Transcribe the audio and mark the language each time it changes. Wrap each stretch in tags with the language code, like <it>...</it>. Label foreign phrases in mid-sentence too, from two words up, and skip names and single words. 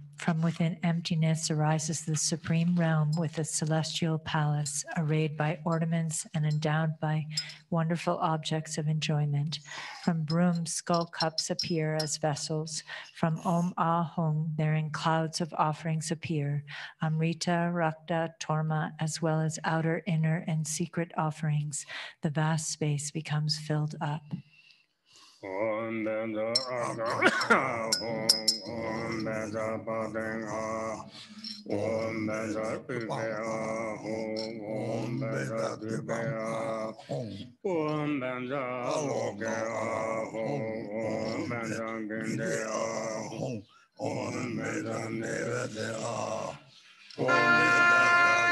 <en>From within emptiness arises the supreme realm with a celestial palace, arrayed by ornaments and endowed by wonderful objects of enjoyment. From brooms, skull cups appear as vessels. From</en> <sa>Om Ah Hung,</sa> <en>therein clouds of offerings appear. Amrita, Rakta, Torma, as well as outer, inner, and secret offerings. The vast space becomes filled up.</en> <sa>Om Beza Om Beza Padenga Om Beza Pipea Om Beza Pipea Om Beza Lokea Om Beza Gindea Om Beza Nevedea Om Beza</sa>